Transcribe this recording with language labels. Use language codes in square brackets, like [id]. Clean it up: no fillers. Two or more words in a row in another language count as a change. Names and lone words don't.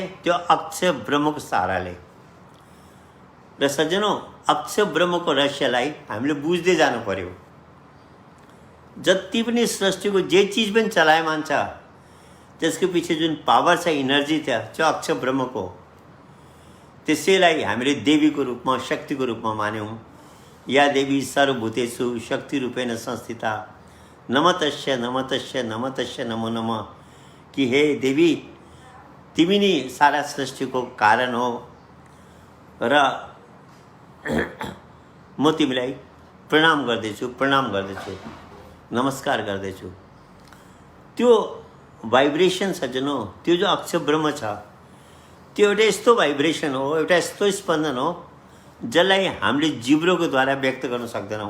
[ne] त्यो अक्ष ब्रह्मको सहाराले। र सज्जनों, अक्ष ब्रह्मको रहस्यलाई हामीले बुझ्दै जानु पर्यो। जति पनि सृष्टिको जे चिज पनि चलायमान छ, त्यसको पछि जुन पावर छ, इनर्जी छ, त्यो अक्ष ब्रह्मको। त्यसैलाई हामीले देवीको रूपमा, शक्तिको रूपमा मान्यौँ। [sa] या देवी सर्वभूतेषु शक्ति रूपेण संस्थिता, नमतस्य नमतस्य नमतस्य नमो नमः। [ne] कि हे देवी, तिमी नै सारा सृष्टिको कारण हो र म तिमीलाई प्रणाम गर्दैछु, नमस्कार गर्दैछु। त्यो भाइब्रेसन सज्जनो, त्यो जो अक्ष ब्रह्म छ, त्यो एउटा यस्तो भाइब्रेसन हो, एउटा यस्तो स्पन्दन हो जसलाई हामीले जिब्रोको द्वारा व्यक्त गर्न सक्दैनौँ।